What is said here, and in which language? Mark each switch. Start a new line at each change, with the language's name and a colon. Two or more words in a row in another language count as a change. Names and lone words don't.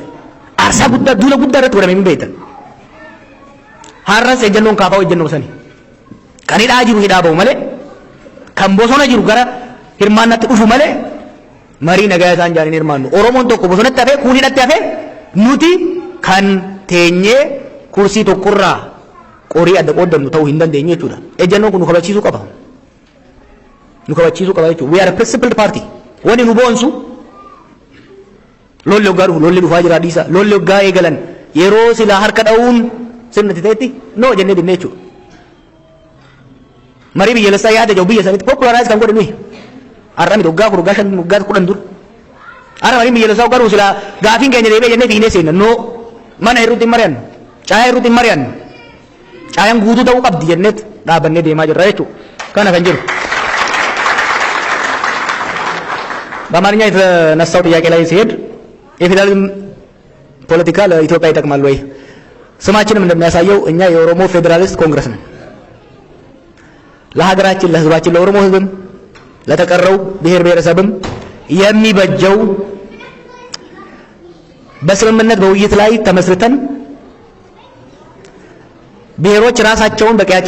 Oromo: Aarsaa guddaa duula guddaa irratti godhame hin beektan. Har'as ejjennoon kaafaa ejjennoo sani kan hidhaa jiru hidhaa bahu malee kan bosona jiru gara hirmaannatti dhufu malee marii nagaa isaan jaaniin hirmaannu Oromoon tokko bosonatti hafee kuun hidhatti hafee nuti kan teenyee kursii tokkorraa qorii adda qooddannu ta'uu hin dandeenye jechuudha. Ejjennoon kun nu kabachiisuu qaba. Nu kabachiisuu qaba jechuudha.
English: We are a principled party.
Oromo: Wani nu boonsu lolli hoggaa dhufu lolli dhufaa jira dhiisa lolli hoggaa eegalan yeroo silaa harka dha'uun sirnatti ta'etti noo jennee dinne jechuudha. Marii biyyaalessaa yaada jiru biyya sanitti populaarize kan godhe nuyi. Har'a miti hoggaa afur hoggaa shan hoggaa kudhan dur. Har'a marii biyyaalessaa hoggaa dhufu silaa gaafiin keenya deebi'ee jennee fiinee seenna noo mana hirruutti hin mari'annu caayaa hirruutti hin mari'annu caayaan guutuu ta'uu qabdi jenneet dhaabannee deemaa jirra jechuudha. Kana kan jiru.
Amharic: በአማርኛ የተነሳው ጥያቄ ላይ ሲሄድ የፌዴራሊዝም ፖለቲካ ለኢትዮጵያ ይጠቅማል ወይ? ስማችንም እንደሚያሳየው እኛ የኦሮሞ ፌዴራሊስት ኮንግረስ ነን። ለሀገራችን ለህዝባችን ለኦሮሞ ህዝብም ለተቀረው ብሔር ብሔረሰብም የሚበጀው በስምምነት በውይይት ላይ ተመስርተን ብሔሮች ራሳቸውን በቀያቸው